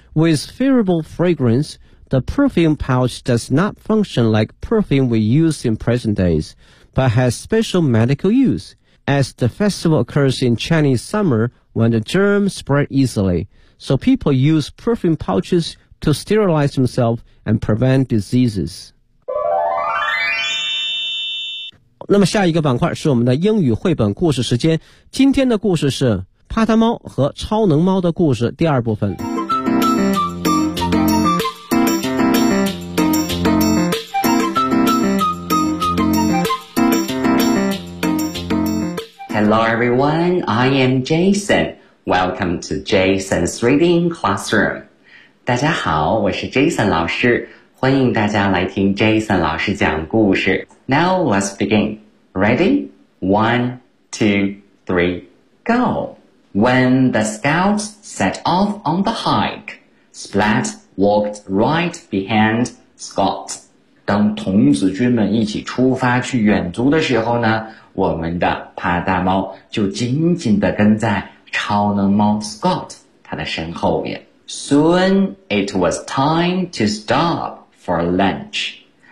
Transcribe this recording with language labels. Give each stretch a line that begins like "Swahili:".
English: With favorable fragrance, the perfume pouch does not function like perfume we use in present days, but has special medical use, as the festival occurs in Chinese summer when the germs spread easily, so people use perfume pouches to sterilize themselves and prevent diseases.
Chinese: 那么下一个板块是我们的英语绘本故事时间。今天的故事是帕特猫和超能猫的故事第二部分。
English: Hello everyone, I am Jason. Welcome to Jason's Reading Classroom.
Chinese: 大家好，我是 Jason 老师，欢迎大家来听 Jason 老师讲故事。
English: Now let's begin. Ready? One, two, three, go! When the scouts set off on the hike, Splat walked right behind Scott.
Chinese: 当童子军们一起出发去远足的时候呢，我们的帕大猫就紧紧地跟在超能猫 Scott 他的身后面。
English: Soon it was time to stop for lunch.